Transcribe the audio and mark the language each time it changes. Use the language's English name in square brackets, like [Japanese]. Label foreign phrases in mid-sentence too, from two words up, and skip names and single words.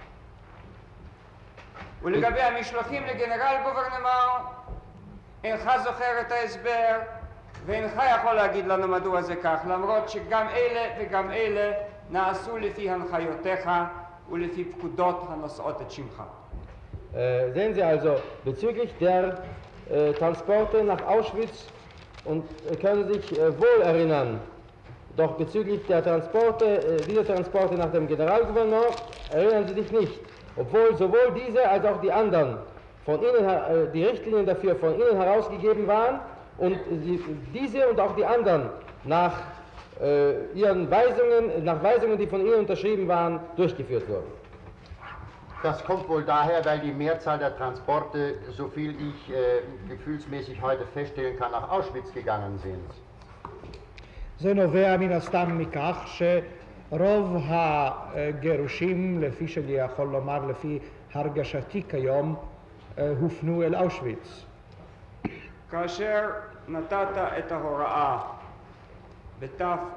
[Hebrew] ולגבי המשלוחים לגנרל גוברנמר, אינך זוכר את ההסבר, ואינך יכול להגיד לנו מדוע זה כך, למרות שגם אלה וגם אלה נעשו לפי הנחיותיך ולפי פקודות הנושאות את שמך. [German] Sehen Sie also, bezüglich der Transporte nach Auschwitz und können sich wohl erinnern, doch bezüglich der Transporte, dieser Transporte nach dem Generalgouverneur erinnern Sie sich nicht. Obwohl sowohl diese als auch die anderen von Ihnen, die Richtlinien dafür von Ihnen herausgegeben waren und diese und auch die anderen nach Ihren Weisungen, nach Weisungen, die von Ihnen unterschrieben waren, durchgeführt wurden. Das kommt wohl daher, weil die Mehrzahl der Transporte, so viel ich gefühlsmäßig heute feststellen kann, nach Auschwitz gegangen sind. [Hebrew] זה נובע מן הסתם מכך שרוב הגירושים, לפי שאני יכול לומר, לפי הרגשתי כיום, הופנו אל אושוויץ. כאשר נתת את ההוראה בתף